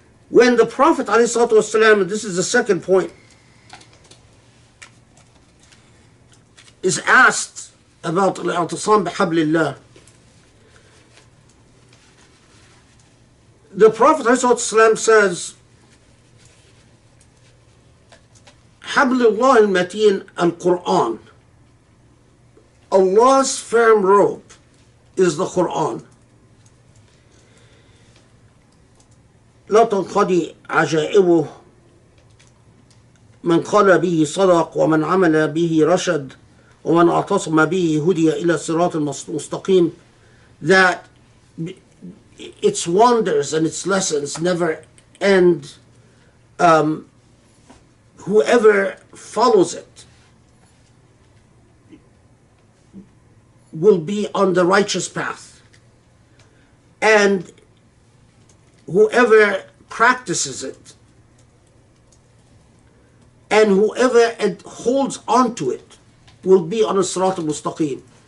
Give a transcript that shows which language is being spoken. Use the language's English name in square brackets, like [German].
[English] When the Prophet ﷺ, and this is the second point, is asked about al-i'tisam bihablillah, the Prophet ﷺ says, [Arabic] Hablullah al-mateen al-Quran. [English] Allah's firm rope is the Quran. [Arabic] لا تنقضي عجائبه من قال به صدق ومن عمل به رشد ومن اعتصم به هدي إلى صراط مستقيم. [English] that its wonders and its lessons never end. Whoever follows it will be on the righteous path, and whoever practices it and whoever holds on to it will be on a sirat al-mustaqim.